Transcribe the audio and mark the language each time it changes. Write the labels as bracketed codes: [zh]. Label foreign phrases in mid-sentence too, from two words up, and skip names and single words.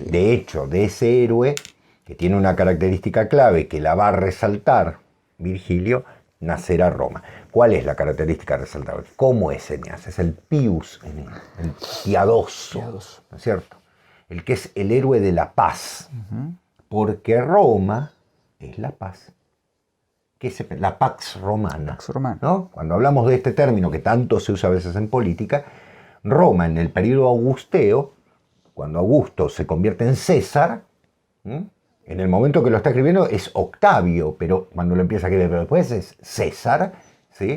[es] Y de hecho, de ese héroe, que tiene una característica clave que la va a resaltar Virgilio, nacerá Roma. ¿Cuál es la característica resaltable? ¿Cómo es Eneas? Es el [la] pius Eneas, [es] el piadoso, ¿no es cierto? El que es el héroe de la paz. Porque Roma es la paz. ¿Qué es la [la] pax romana? Pax romana. [es] ¿No? Cuando hablamos de este término que tanto se usa a veces en política, Roma en el periodo augusteo, cuando Augusto se convierte en César, en el momento que lo está escribiendo es Octavio, pero cuando lo empieza a escribir, pero después es César, ¿sí?